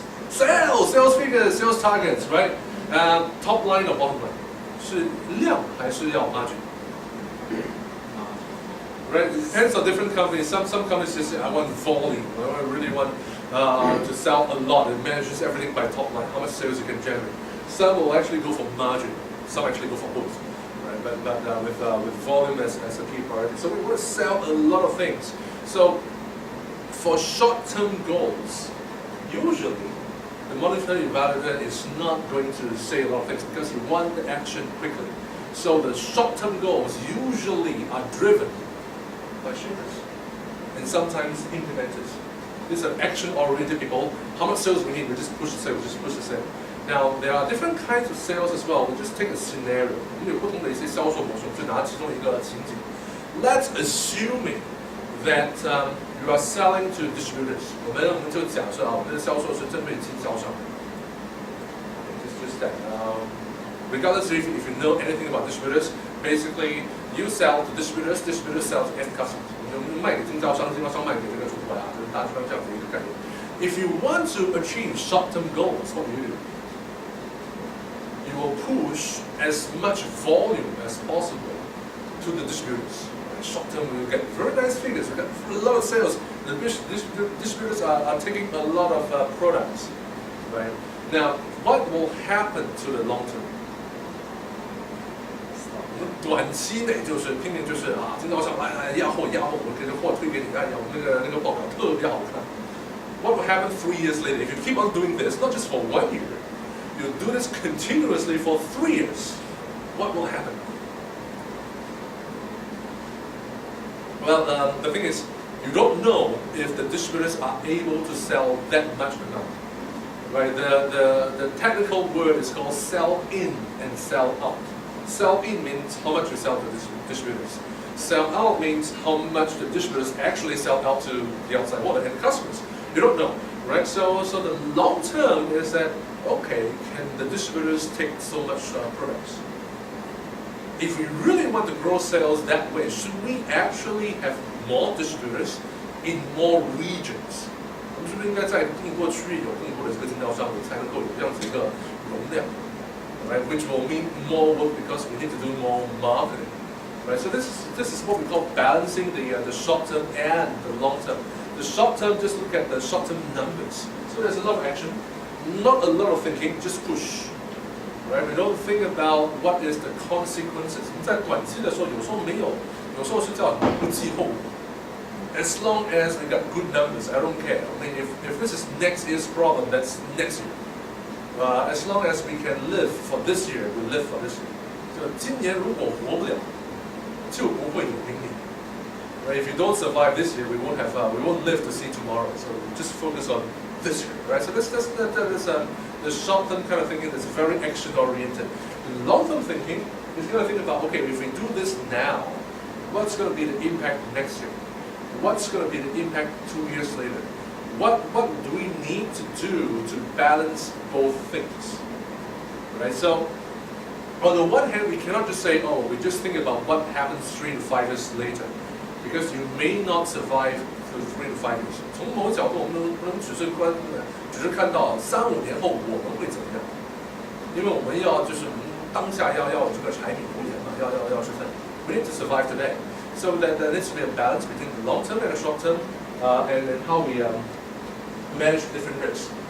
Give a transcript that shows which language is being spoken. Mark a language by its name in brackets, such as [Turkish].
[English] Sales figures, sales targets, right? Top line or bottom line? [Chinese] 是量还是要 margin? [English] Right? It depends on different companies. Some companies just say, I want volume. I really want to sell a lot. It manages everything by top line, how much sales you can generate. Some will actually go for margin. Some actually go for both. Right? But with volume as a key priority. So we want to sell a lot of things. So for short-term goals, usually the monetary evaluator is not going to say a lot of things because you want the action quickly. So the short-term goals usually are driven by shippers and sometimes implementers. These are action-oriented people. How much sales we need? We just push the sale. We just push the sale. Now there are different kinds of sales as well. We'll just take a scenario. [Chinese] 有不同的一些销售模式，就拿其中一个情景。 [English] Let's assuming that you are selling to distributors. [Chinese] 我们就假设啊，我们的销售是针对经销商。 [English] Just that. Regardless if you know anything about distributors, basically you sell to distributors, distributors sell to end customers. [Chinese] 我们卖给经销商，经销商卖给这个主管啊，就是大致上这样子一个概念。 [English] If you want to achieve short-term goals, what do? You will push as much volume as possible to the distributors. Short term, we will get very nice figures. We get a lot of sales. The distributors are taking a lot of products, right? Now, what will happen to the long term? [Chinese] 短期内就是拼命就是啊，经销商来压货，我给这货推给你，哎呀，我那个报表特别好看。 [English] What will happen 3 years later if you keep on doing this, not just for 1 year, you do this continuously for 3 years? What will happen? Well, the thing is, you don't know if the distributors are able to sell that much amount. Right? The technical word is called sell in and sell out. Sell in means how much you sell to distributors. Sell out means how much the distributors actually sell out to the outside world and customers. You don't know, right? So the long term is that, okay, can the distributors take so much products? If we really want to grow sales that way, should we actually have more distributors in more regions? [Chinese] 我们是不是应该在更多区域有更多的这个经销商，才能够有这样子一个容量 [English] right? Which will mean more work because we need to do more marketing, right? So this is what we call balancing the short term and the long term. The short term, just look at the short term numbers. So there's a lot of action, not a lot of thinking, just push. Right? We don't think about what is the consequences. [Chinese] 在短期的时候，有时候没有，有时候是叫不计后果。 [English] As long as we got good numbers, I don't care. I mean, if this is next year's problem, that's next year. As long as we can live for this year, we live for this year. [Chinese] 就今年如果活不了，就不会有明年。 [English] Right? If you don't survive this year, we won't live to see tomorrow. So just focus on this year, right? So that is the short-term kind of thinking that's very action-oriented. The long-term thinking is going to think about, okay, if we do this now, what's going to be the impact next year? What's going to be the impact 2 years later? What do we need to do to balance both things? Right? So on the one hand, we cannot just say, oh, we just think about what happens 3 to 5 years later, because you may not survive through 3 to 5 years. [Chinese] 从某个角度，我们不能只是看到3、5年后我们会怎么样，因为我们要就是当下要这个柴米油盐嘛，要吃饭。 [English] We need to survive today. So there needs to be a balance between the long term and the short term, and how we manage different risks.